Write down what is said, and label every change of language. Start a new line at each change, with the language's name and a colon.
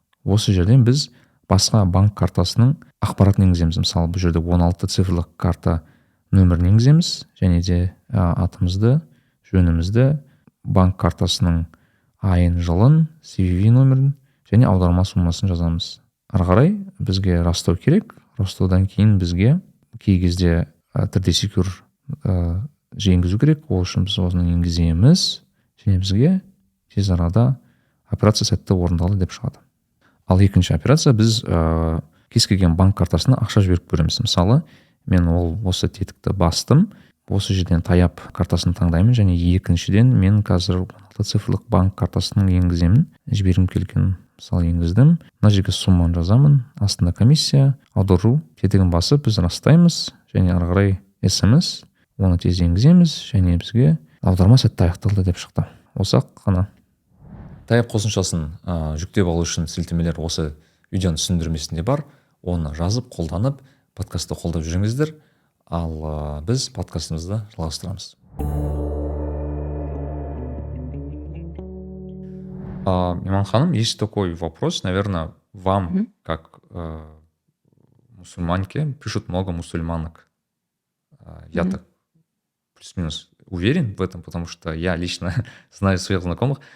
Kazakh: Осы жерден біз басқа банк картасының ақпаратын енгіземіз. Мысалы, бұл жерде 16 цифрлық карта нөмірін енгіземіз, және де атымызды, жөнімізді, банк картасының айын, жылын, CVV нөмірін және аударма суммасын жазамыз. Ары қарай бізге растау керек. Растаудан кейін бізге кей кезде 3D Secure енгізу керек. Ол үшін біз осыны енгіземіз, және бізге тез арада операция сәтті орындалды деп шығады. Ал екінші операция, біз кез келген банк картасына ақша жіберіп көреміз. Мысалы, мен осы тетікті бастым. Осы жерден Таяп картасын таңдаймын, және екіншіден мен қазір 16 цифрлық банк картасының енгіземін. Жібергім келген, мысалы, енгіздім. Мына жерге сумманы жазамын, астында комиссия, аудару тетігін басып, біз растаймыз, және ары қарай SMS, оны тез енгіземіз, және бізге аударма сәтті аяқталды деп шықты. Осы қана. Таяп қосымшасын жүктеп алу үшін сілтемелер осы видеоның түсіндірмесінде бар. Оны жазып, қолданып, подкастты қолдап жүріңіздер. Ал біз подкастымызды жалғастырамыз.
Russian: Иман ханым, есть такой вопрос, наверное, вам, как мусульманке, пишут много мусульманок. Я так плюс-минус уверен в этом, потому что я лично знаю своих знакомых.